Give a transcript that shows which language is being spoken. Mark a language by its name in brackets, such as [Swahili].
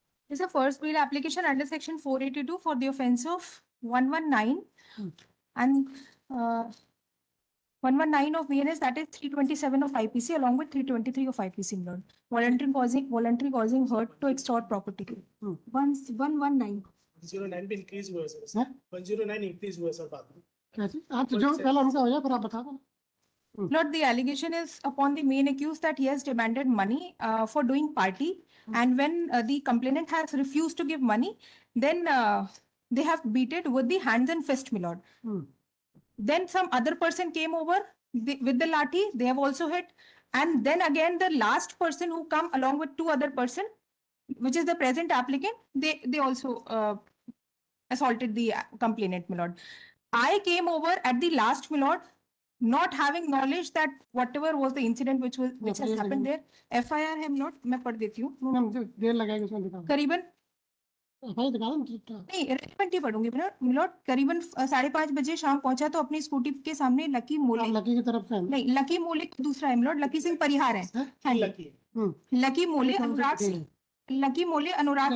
[English] Is a first bail application under section 482 for the offense of 119 and 119 of BNS, that is 327 of IPC along with 323 of IPC, Lord. Voluntary causing hurt to extort property. 119. [Hindi] 109 पे increase हुआ है sir. 109 increase हुआ है sir बाद में। कैसे? आप तो जो पहला उनका हो जाए पर आप बता दो। [English] Lord, the allegation is upon the main accused that he has demanded money for doing party, and when the complainant has refused to give money, then they have beat it with the hands and fist, my lord. Then some other person came over with the lathi, they have also hit, and then again the last person who come along with two other person, which is the present applicant, they also assaulted the complainant, my lord. I came over at the last, my lord, not having knowledge that whatever was the incident which has happened there. [Hindi] FIR है not, मैं पढ़ देती हूँ। देर लगाएगी उसमें दिखाओ। करीबन FIR दिखा दो नहीं, रेलेवेंट ही पढ़ूंगी मिलोट। करीबन 5:30 बजे शाम पहुंचा तो अपनी स्कूटी के सामने लकी मोले, लकी की तरफ से नहीं, लकी मोले दूसरा है मिलोट, लकी सिंह परिहार है। हाँ, लकी मोले अनुराग सिंह, लकी मोले अनुराग